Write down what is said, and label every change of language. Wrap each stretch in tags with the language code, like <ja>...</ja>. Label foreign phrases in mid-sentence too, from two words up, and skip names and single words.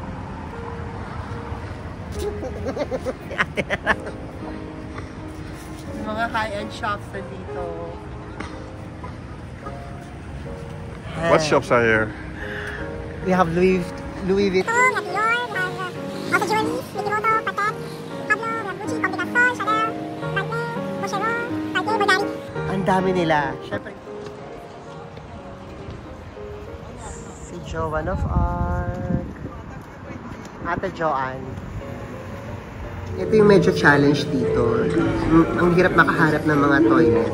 <tl>Mga</tl> <en>high-end shops</en> <tl>na dito.</tl> <en>What shops are here? We have Louis Vuitton. Also jewelry, Mickey Moto, Patek, Pablo, Gucci, Comme des Garçons, Chanel, Cartier, Boucheron, Cartier, Bulgari.</en> <tl>Ang dami nila. Siyempre, si Joan of Arc. Ate Joanne. Ito yung medyo challenge dito. Ang hirap makaharap ng mga toilet.</tl>